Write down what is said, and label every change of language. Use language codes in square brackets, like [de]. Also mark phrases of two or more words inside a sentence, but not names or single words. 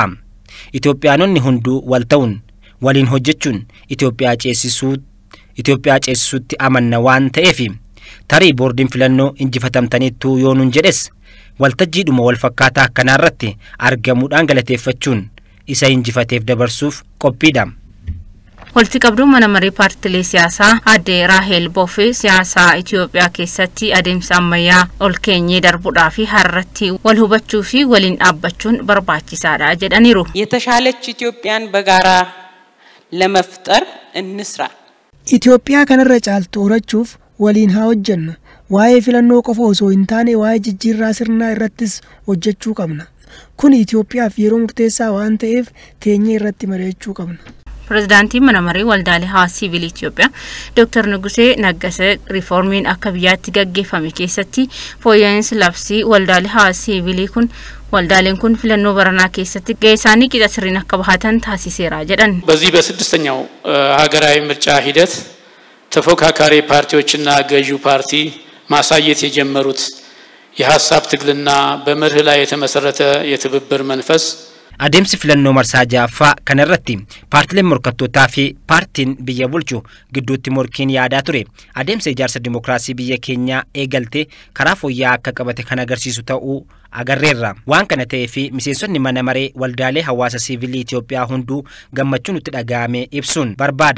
[om] Itoophiyaanonni hunduu wal ta'uun waliin hojjechuun Itoophiyaa ceesisuutti amanna waan ta'eef tarii boordiin filannoo injifatamtaniitu yoo nun jedhes waltajjiidhuma wal fakkaataa akkanaarratti argamuudhaan galateeffachuun isa injifateef dabarsuuf qophiidha. Walitti qabduun mana maree paartilee siyaasaa Aadde Raahel Boofee siyaasaa Itoophiyaa keessatti adeemsa ammayyaa ol keenyee darbuudhaa fi har'atti wal hubachuu fi waliin dhaabbachuun barbaachisaadha jedhaniiru. [am] የተሻለች ኢትዮጵያን በጋራ ለመፍጠር እንስራ. [om] Itoophiyaa kanarra caaltu horachuuf waliin haa hojjennu. Waa'ee filannoo qofa osoo hin taane waa'ee jijjiirraa sirnaa irrattis hojjechuu qabna. Kun Itoophiyaaf yeroo murteessaa waan ta'eef teenyee irratti mari'achuu qabna. Pirezidaantiin mana maree waldaalee hawaasa siviilii Itoophiyaa Dr. Nugusee Naggasee riiformiin akka biyyaatti gaggeeffame keessatti fooyya'insi labsii waldaalee hawaasa siviilii kun waldaaleen kun filannoo baranaa keessatti gahee isaanii qixa sirriin akka bahatan taasiseera jedhan. [am] በዚህ በስድስተኛው ሀገራዊ ምርጫ ሂደት ተፎካካሪ ፓርቲዎችና ገዢው ፓርቲ ማሳየት የጀመሩት የሐሳብ ትግልና በመርህ ላይ የተመሰረተ የትብብር መንፈስ [om] Adeemsi filannoo marsaa ja'affaa kanarratti paartileen morkattootaa fi paartiin biyya bulchu gidduutti morkiin yaadaa ture. Adeemsa ijaarsa dimokiraasii biyya keenyaa eegalte karaa fooyya'aa akka qabate kan agarsiisu ta'uu agarreerra. Waan kana ta'ee fi miseensonni mana maree waldaalee hawaasa siviilii Itoophiyaa hunduu gammachuu nutti dhaga'ame ibsuun barbaada.